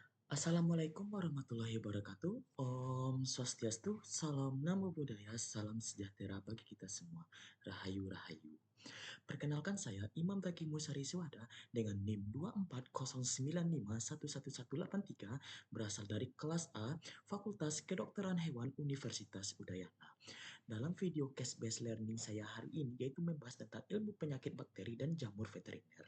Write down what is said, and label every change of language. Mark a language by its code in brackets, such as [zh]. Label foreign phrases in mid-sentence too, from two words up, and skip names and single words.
[ar] السلام عليكم ورحمة الله وبركاته. [ban] Om Swastiastu, [id] salam [pi] namo buddhaya, [id] salam sejahtera bagi kita semua. Rahayu Rahayu. Perkenalkan saya Imam Taki Musari Suwada dengan NIM 24095111183 berasal dari kelas A Fakultas Kedokteran Hewan Universitas Udayana. Dalam video [en] case-based learning [id] saya hari ini yaitu membahas tentang ilmu penyakit bakteri dan jamur veteriner.